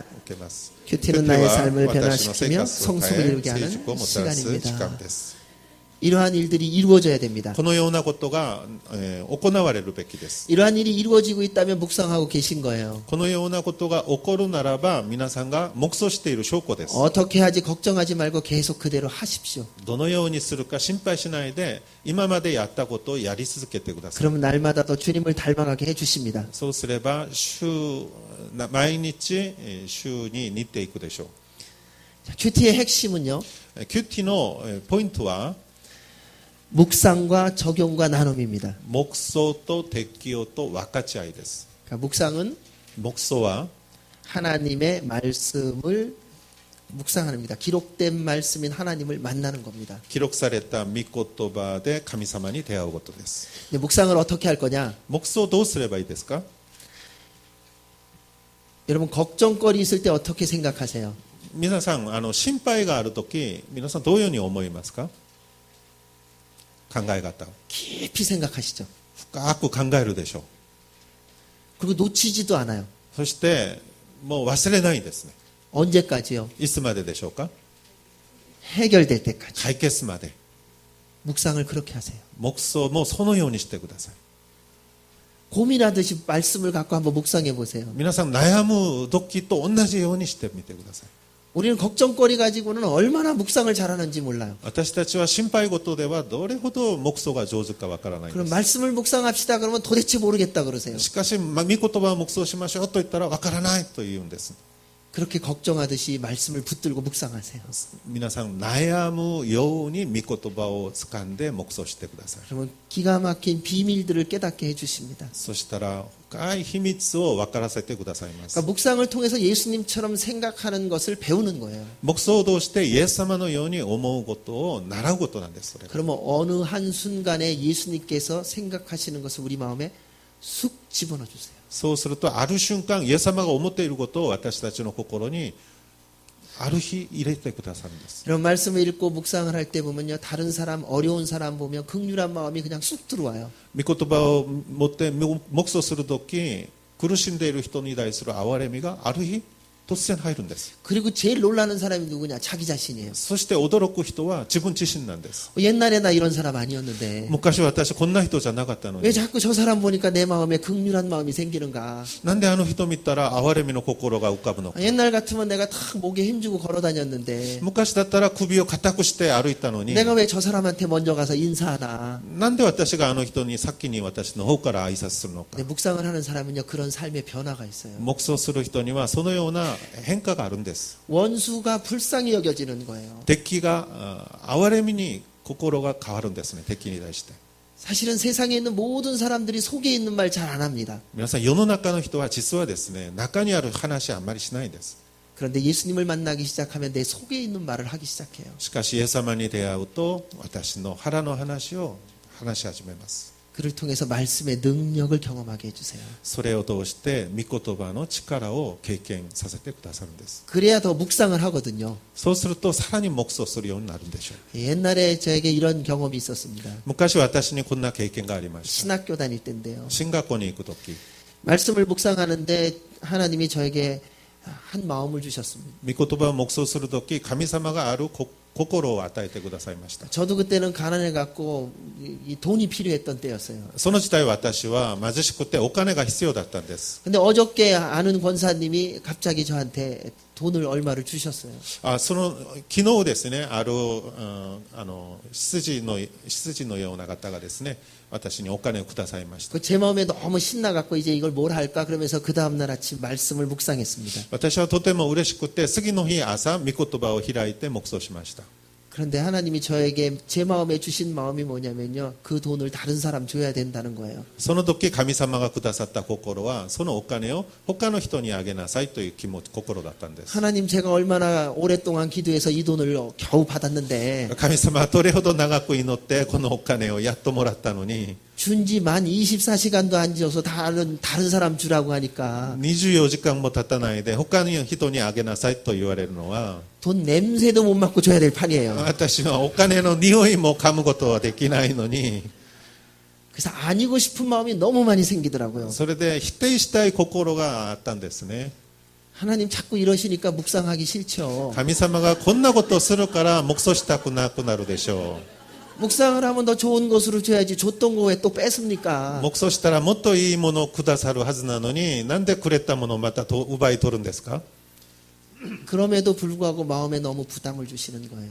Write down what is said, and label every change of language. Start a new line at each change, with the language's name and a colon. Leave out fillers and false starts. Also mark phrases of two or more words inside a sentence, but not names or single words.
Japanese: けます。
Korean: 큐티는 나의 삶을 변화시키며 성숙을 이루게 하는
Japanese: 成熟をもたらす時
Korean: 시간입니다.
Japanese: 間です。
Korean: 이러한 일들이 이루어져야 됩니다.
Japanese: このようなことが、行われるべきです。
Korean: 이러한 일이 이루어지고 있다면 묵상하고 계신 거예요.
Japanese: このようなことが起こるならば皆さんが黙想している証拠です。
Korean: 어떻게 하지 걱정하지 말고 계속 그대로 하십시오.
Japanese: どのようにするか心配しないで今までやったことをやり続けてください。
Korean: 그러면 날마다 더 주님을 닮아가게 해주십니다.
Japanese: そうすれば毎日週に似ていくでしょう。
Korean: 자, 큐티의 핵심은요.
Japanese: キュッティのポイントは
Korean: 묵상과 적용과 나눔입니다.
Japanese: 黙想と適用と分かち合いです。
Korean: 그러니까 묵상은
Japanese: 黙想は
Korean: 하나님의 말씀을 묵상합니다. 기록된 말씀인 하나님을 만나는 겁니다.
Japanese: 記録された御言葉で神様に出会うことです。
Korean: 근데 묵상을 어떻게 할 거냐?
Japanese: 黙想どうすればいいですか？
Korean: 여러분 걱정거리 있을 때 어떻게 생각하세요?
Japanese: 皆さん心配があるとき皆さんどういうふうに思いますか？考え方
Korean: 깊이 생각하시죠.
Japanese: 深く考えるでしょう。
Korean: 그리고 놓치지도 않아요.
Japanese: そしてもう忘れないですね。
Korean: 언제까지요?
Japanese: いつまででしょうか？
Korean: 해결될 때까지.
Japanese: 解決まで。
Korean: 묵상을 그렇게 하세요.
Japanese: 黙想もそのようにしてください。
Korean: 고민하듯이 말씀을 갖고 한번 묵상해 보세요.
Japanese: 皆さん悩む時と同じようにしてみてください。
Korean: 우리는 걱정거리 가지고는 얼마나 묵상을 잘하는지 몰라요.
Japanese: 私たちは心配事ではどれほど黙想が上手かわからないん
Korean: 그럼
Japanese: です。
Korean: 말씀을 묵상합시다 그러면 도대체 모르겠다 그러세요.
Japanese: しかし、御言葉を黙想しましょうと言ったらわからないと言うんです。
Korean: 그렇게 걱정하듯이 말씀을 붙들고 묵상하세요.
Japanese: 皆さん悩むように御言葉を掴んで黙想してください。
Korean: 그러면 기가 막힌 비밀들을 깨닫게 해주십니다.
Japanese: そしたら深い秘密を分からせてくださいます。
Korean: 그러니까 묵상을 통해서 예수님처럼 생각하는 것을 배우는 거예요.
Japanese: 黙想を通してイエス様のように思うことを習うことなんです。それが
Korean: 그러면 어느 한 순간에 예수님께서 생각하시는 것을 우리 마음에 쑥 집어넣어 주세요.
Japanese: そうするとある瞬間イエス様が思っていることを私たちの心にある日入れてくださるんです。
Korean: 이런 말씀을 읽고 묵상을 할 때 보면요, 다른 사람 어려운 사람 보면 긍휼한 마음이 그냥 쑥 들어와요.
Japanese: 御言葉を持って黙想するとき苦しんでいる人に対する憐れみがある日突然入るんです。
Korean: 그리고 제일 놀라는 사람이 누구냐? 자기 자신이에요.
Japanese: そして驚く人は自分自身なんです。
Korean: 옛날에 나 이런 사람 아니었는데
Japanese: 昔私こんな人じゃなかったの
Korean: 왜
Japanese: に
Korean: 자꾸 저 사람 보니까 내 마음에 긍휼한 마음이 생기는가?
Japanese: なんであの人見たら憐れみの心が浮かぶのか。
Korean: 옛날 같으면 내가 탁 목에 힘주고 걸어 다녔는데
Japanese: 昔だったら首を固くして歩いたのに
Korean: 내가 왜 저 사람한테 먼저 가서 인사하나?
Japanese: なんで私があの人に先に私の方から挨拶するのか。
Korean: 근데 묵상을 하는 사람은요, 그런 삶의 변화가 있어요.
Japanese: 黙想する人にはそのような変化があるんです。
Korean: 원수가 불쌍히 여겨지는 거예요.
Japanese: 敵が憐れみに心が変わるんですね。敵に対して。
Korean: 사실은 세상에 있는 모든 사람들이 속에 있는 말 잘 안 합니다.
Japanese: 皆さん世の中の人は実はですね中にある話はあんまりしないんです。
Korean: 그런데 예수님을 만나기 시작하면 내 속에 있는 말을 하기 시작해요.
Japanese: しかしイエス様に出会うと私の腹の話を話し始めます。
Korean: 그를 통해서 말씀의 능력을 경험하게 해주세요.
Japanese: それを通して御言葉の力を経験させてくださるんです。
Korean: 그래야 더 묵상을 하거든요.
Japanese: そうするとさらに黙想するようになるんでしょう。
Korean: 옛날에 저에게 이런 경험이 있었습니다.
Japanese: 昔私にこんな経験がありました。
Korean: 신학교 다닐 때인데요.
Japanese: 進学校に行く時
Korean: 말씀을 묵상하는데 하나님이 저에게 한 마음을 주셨습니다.
Japanese: 御言葉を黙想する時神様がある心を与えてくださいました。
Korean: 저도 그때는 가난해 갖고 이 돈이 필요했던 때였어요.
Japanese: その時代私は貧しくてお金が必要だったんです。
Korean: 근데 어저께 아는 권사님이 갑자기 저한테 돈을 얼마를 주셨어요.
Japanese: その昨日ですねある執事のような方がですね私にお金をくださいました。
Korean: 제 마음에 너무 신나 갖고 이제 이걸 뭘 할까 그러면서 그 다음 날 아침 말씀을 묵상했습니다.
Japanese: 私はとても嬉しくて次の日朝御言葉を開いて黙想しました。
Korean: 그런데 하나님이 저에게 제 마음에 주신 마음이 뭐냐면요, 그 돈을 다른 사람 줘야 된다는 거예요.
Japanese: その時神様がくださった心はそのお金を他の人にあげなさいという心だったんです。
Korean: 하나님 제가 얼마나 오랫동안 기도해서 이 돈을 겨우 받았는데
Japanese: 神様はどれほど長く祈ってこのお金をやっともらったのに
Korean: 준지 만 24시간도 안 지어서 다른 사람 주라고 하니까
Japanese: 24 時間も経たないで他の人にあげなさいと言われるのは
Korean: 돈 냄새도 못 맡고 줘야 될 판이에요.
Japanese: 私はお金の匂いも噛むことはできないのに
Korean: 그래서 아니고 싶은 마음이 너무 많이 생기더라고요.
Japanese: それで否定したい心があったんですね。
Korean: 하나님 자꾸 이러시니까 묵상하기 싫죠.
Japanese: 神様がこんなことをするから黙想したくなくなるでしょ
Korean: 묵상을 하면 더 좋은 것으로 줘야지 줬던 거 왜 또
Japanese: う
Korean: 뺏습니까?
Japanese: 黙想したらもっといいものをくださるはずなのになんでくれたものをまたと奪い取るんですか
Korean: 그럼에도 불구하고 마음에 너무 부담을 주시는 거예요.